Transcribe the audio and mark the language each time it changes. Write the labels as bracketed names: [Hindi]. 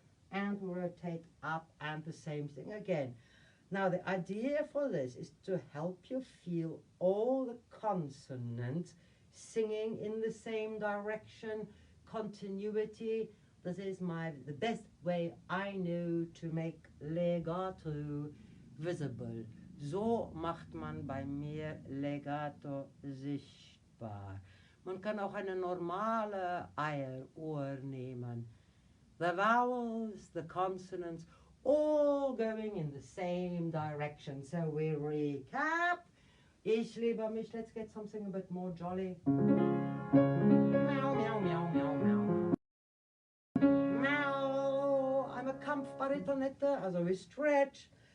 [English] And rotate up, and the same thing again. Now the idea for this is to help you feel all the consonants singing in the same direction, continuity. This is the best way I know to make legato visible. [German] So macht man bei mir legato sichtbar. Man kann auch eine normale Eieruhr nehmen. [English] The vowels, the consonants, all going in the same direction. So we recap. [German] Ich liebe mich. [English] Let's get something a bit more jolly. Meow, meow, meow, meow, meow. Meow. I'm a Kampfbaritonette, also we stretch.